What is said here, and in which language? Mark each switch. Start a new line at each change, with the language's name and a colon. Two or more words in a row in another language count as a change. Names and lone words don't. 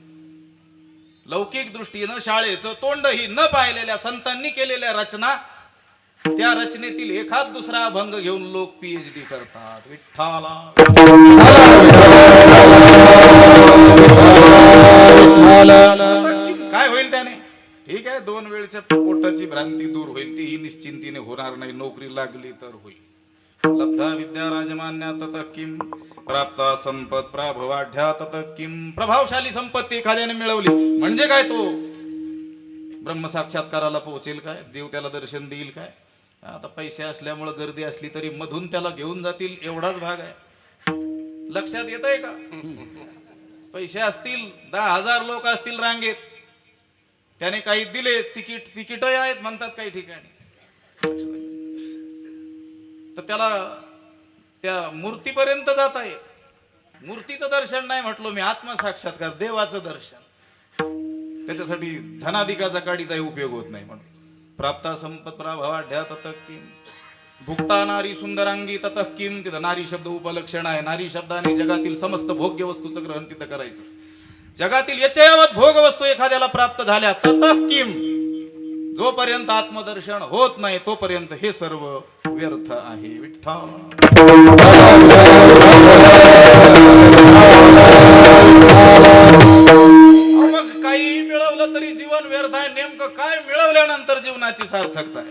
Marathi: लौकिक दृष्टीनं शाळेचं तोंडही न पाहिलेल्या संतांनी केलेल्या रचना, त्या रचनेतील एखाद दुसरा अभंग घेऊन लोक PhD करतात. विठ्ठला काय होईल त्याने? ठीक आहे, 2 वेळच्या पोटाची भ्रांती दूर होईल, ती ही निश्चिंतीने होणार नाही. नोकरी लागली तर होईल.
Sanskrit: लब्धा विद्या राजमान्या ततः किम, प्राप्ता संपत प्राभवाढ्या ततः किम.
Marathi: प्रभावशाली संपत्ती एखाद्याने मिळवली म्हणजे काय, तो ब्रह्म साक्षात्काराला पोहोचेल काय? देव त्याला दर्शन देईल काय? आता पैसे असल्यामुळे गर्दी असली तरी मधून त्याला घेऊन जातील एवढाच भाग आहे. लक्षात येतंय का? पैसे असतील, 10,000 लोक असतील रांगेत, त्याने काही दिले, तिकीटही आहेत म्हणतात काही ठिकाणी, तर त्याला त्या मूर्तीपर्यंत जाता येईल. मूर्तीचं दर्शन नाही म्हटलो मी, आत्मसाक्षात्कार, देवाचं दर्शन. त्याच्यासाठी धनाधिकाचा काडीचाही उपयोग होत नाही.
Sanskrit: म्हणून प्राप्ता संपत प्राभवाढ्या ततः किम, भुक्ता नारी सुंदरांगी ततः किम.
Marathi: तिथं नारी शब्द उपलक्षण आहे. नारी शब्दाने जगातील समस्त भोग्य वस्तूचं ग्रहण तिथं करायचं. जगातील यचयावत भोग वस्तू एखाद्याला प्राप्त झाल्या
Sanskrit: ततः किम.
Marathi: जोपर्यंत आत्मदर्शन होत नाही तोपर्यंत हे सर्व व्यर्थ आहे. विठ्ठल मग काही मिळवलं तरी जीवन व्यर्थ आहे. नेमकं काय मिळवल्यानंतर जीवनाची सार्थकता आहे?